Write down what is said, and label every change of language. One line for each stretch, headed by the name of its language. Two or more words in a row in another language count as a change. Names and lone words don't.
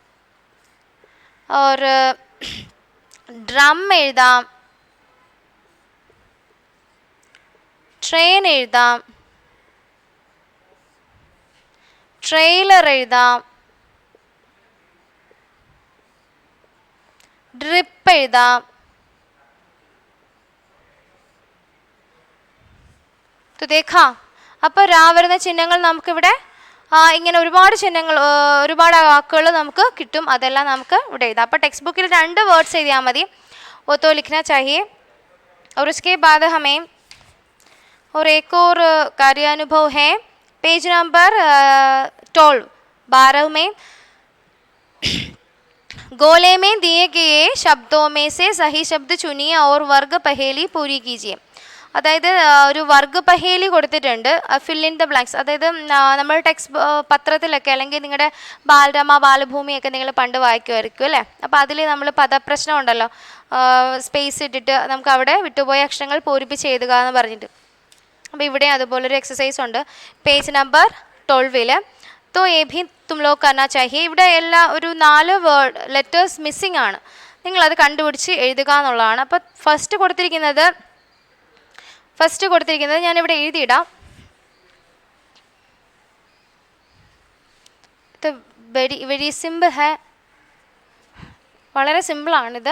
Malayalam: ഓർ ഡ്രം എഴുതാം, ട്രെയിൻ എഴുതാം, ട്രെയിലർ എഴുതാം, ഡ്രിപ്പ് എഴുതാം.
Hindi: तो देखा,
Malayalam: അപ്പോൾ രാ വരുന്ന ചിഹ്നങ്ങൾ നമുക്കിവിടെ ഇങ്ങനെ ഒരുപാട് ചിഹ്നങ്ങൾ, ഒരുപാട് വാക്കുകൾ നമുക്ക് കിട്ടും. അതെല്ലാം നമുക്ക് ഇവിടെ എഴുതാം. അപ്പോൾ ടെക്സ്റ്റ് ബുക്കിൽ 2 വേർഡ്സ് എഴുതിയാൽ മതി.
Hindi: वो तो लिखना चाहिए. और उसके बाद हमें और एक और कार्यानुभव है, पेज नंबर 12 में. गोले में दिए गए शब्दों में से सही शब्द चुनिए और वर्ग पहेली पूरी कीजिए.
Malayalam: അതായത് ഒരു
Hindi: वर्ग पहेली
Malayalam: കൊടുത്തിട്ടുണ്ട്,
English: fill in the blanks.
Malayalam: അതായത് നമ്മൾ ടെക്സ്റ്റ് പത്രത്തിലൊക്കെ അല്ലെങ്കിൽ നിങ്ങളുടെ ബാലരമ, ബാലഭൂമിയൊക്കെ നിങ്ങൾ പണ്ട് വായിക്കുമായിരിക്കും അല്ലേ. അപ്പോൾ അതിൽ നമ്മൾ പദപ്രശ്നം ഉണ്ടല്ലോ, സ്പേസ് ഇട്ടിട്ട് നമുക്ക് അവിടെ വിട്ടുപോയ അക്ഷരങ്ങൾ പൂരിപ്പിച്ച് എഴുതുക എന്ന് പറഞ്ഞിട്ട്. അപ്പോൾ ഇവിടെ അതുപോലൊരു എക്സസൈസ് ഉണ്ട്
English: page number
Malayalam: 12.
Hindi: तो ये भी तुम लोग करना चाहिए.
Malayalam: ഇവിടെ എല്ലാ ഒരു 4
English: word letters missing
Malayalam: ആണ്, നിങ്ങളത് കണ്ടുപിടിച്ച് എഴുതുക എന്നുള്ളതാണ്. അപ്പോൾ ഫസ്റ്റ് കൊടുത്തിരിക്കുന്നത് ഞാനിവിടെ എഴുതിയിടാം. ഇത്
English: very simple
Malayalam: ഹേ, വളരെ സിമ്പിളാണിത്.